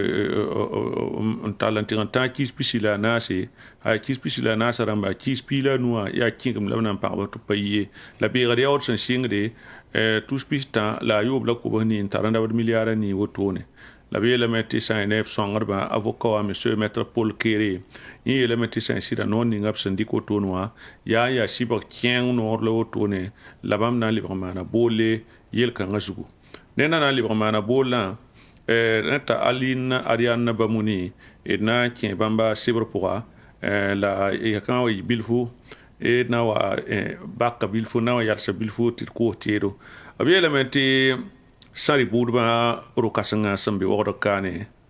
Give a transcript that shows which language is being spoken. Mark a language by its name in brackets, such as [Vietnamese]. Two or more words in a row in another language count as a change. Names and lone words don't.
[Mossi] n tall n tɩg n tã kɩɩs pisi la a naase aya kɩɩs pisi la a naasa rãmba kɩɩs pii la a nuwã yaa kẽgem la b na n pagb tɩ pa yie la beegd yaood sẽn sɩngde tus pis tã la a yoob la kobs nii n tar n dabd miliaarã nii wotone la b yeelame tɩ sã n ne b sõngdbã avocat wa monsieur maître paul kere yẽ yeelame tɩ sã n sɩda noor ninga b sẽn dɩk wotone wã yaa n yaa sɩbg kẽeng noor la wotone la bãmb na n lebg maana boolle yel-kãngã zugu neda na n lebg maana boollã t'a aline ariane bamuni d na n kẽ bãmba sebr pʋga la yakã wa yɩ bilfu d na wa baka bilfu na wa yalsa bilfu tɩ d koos teedo b yeelame tɩ sãri buudbã ro-kãsengã sẽn be wogd kaane